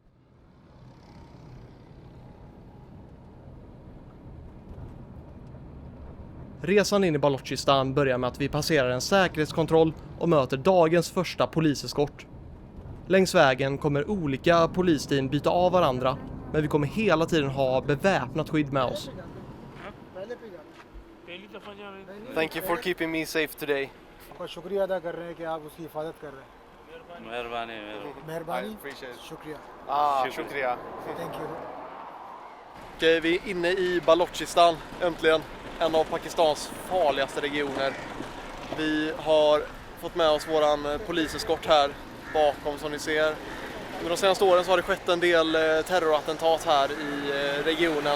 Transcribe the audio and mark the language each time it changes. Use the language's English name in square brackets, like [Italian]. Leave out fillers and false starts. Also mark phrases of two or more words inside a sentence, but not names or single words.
[Swedish] Resan in i Balochistan börjar med att vi passerar en säkerhetskontroll och möter dagens första poliseskort. Längs vägen kommer olika polisteam byta av varandra, men vi kommer hela tiden ha beväpnat skydd med oss. [English] Thank you for keeping me safe today. [Urdu] شکریہ ادا کر رہے ہیں کہ آپ اس کی حفاظت کر رہے ہیں. مہربانی مہربانی شکریہ Shukriya. [English] Thank you. [Swedish] Okej, vi är inne i Balochistan, äntligen. En av Pakistans farligaste regioner. Vi har fått med oss våran poliseskort här bakom som ni ser. Under de senaste åren så har det skett en del terrorattentat här i regionen.